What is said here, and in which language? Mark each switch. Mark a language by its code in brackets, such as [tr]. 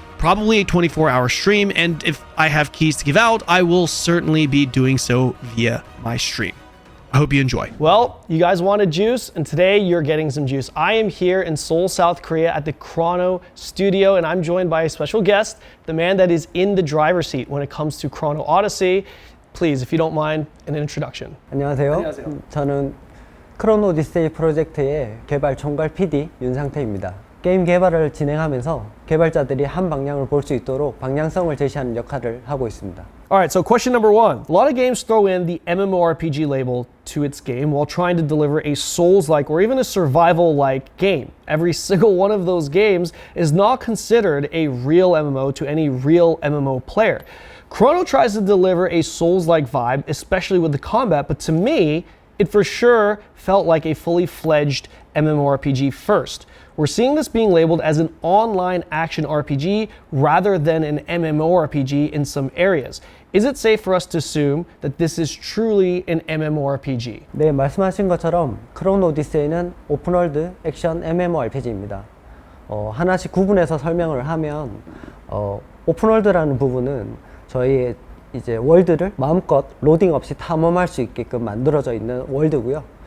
[en] Probably a 24-hour stream, and if I have keys to give out, I will certainly be doing so via my stream. I hope you enjoy. Well, you guys wanted juice, and today you're getting some juice. I am here in Seoul, South Korea at the Chrono Studio, and I'm joined by a special guest, the man that is in the driver's seat when it comes to Chrono Odyssey. Please, if you don't mind, an introduction. [ko] 안녕하세요. 저는 크로노 오디세이 프로젝트의 개발 총괄 PD 윤상태입니다. 게임 개발을 진행하면서 개발자들이 한 방향을 볼 수 있도록 방향성을 제시하는 역할을 하고 있습니다. [en] Alright, so question number one. A lot of games throw in the MMORPG label to its game while trying to deliver a Souls-like or even a survival-like game. Every single one of those games is not considered a real MMO to any real MMO player. Chrono tries to deliver a Souls-like vibe, especially with the combat, but to me, it for sure felt like a fully fledged MMORPG first. We're seeing this being labeled as an online action RPG rather than an MMORPG in some areas. Is it safe for us to assume that this is truly an MMORPG? [ko] 네, 말씀하신 것처럼 크로노 오디세이는 오픈월드 액션 MMORPG입니다. 하나씩 구분해서 설명을 하면 오픈월드라는 부분은 저희의 이제 월드를 마음껏 로딩 없이 탐험할 수 있게끔 만들어져 있는 월드고요.